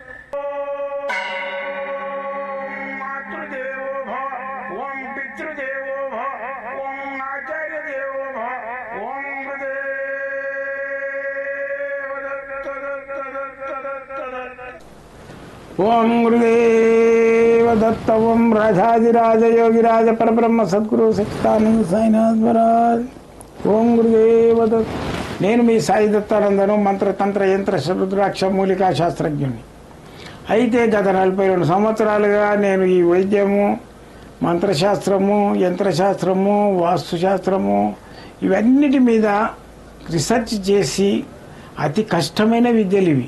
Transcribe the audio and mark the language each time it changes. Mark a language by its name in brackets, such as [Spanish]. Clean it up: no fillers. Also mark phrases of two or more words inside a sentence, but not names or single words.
[Sanskrit] ओम मातृदेवो भव ओम पितृदेवो भव ओम आचार्य देवो भव ओम गुरुदेव दत्त दत्त दत्त दत्त दत्त ओम गुरुदेव दत्त ओम राजाधिराज योगिराज परब्रह्म सद्गुरु सच्चिदानंद साईनाथ महाराज ॐ गुरुदेव दत्त. [Telugu] నేను మీ సాయి దత్తానందను, మంత్రతంత్ర యంత్ర రుద్రాక్ష మూలికా శాస్త్రజ్ఞుని. అయితే గత 42 సంవత్సరాలుగా నేను ఈ వైద్యము, మంత్రశాస్త్రము, యంత్రశాస్త్రము, వాస్తుశాస్త్రము ఇవన్నిటి మీద రీసెర్చ్ చేసి అతి కష్టమైన విద్యలు ఇవి.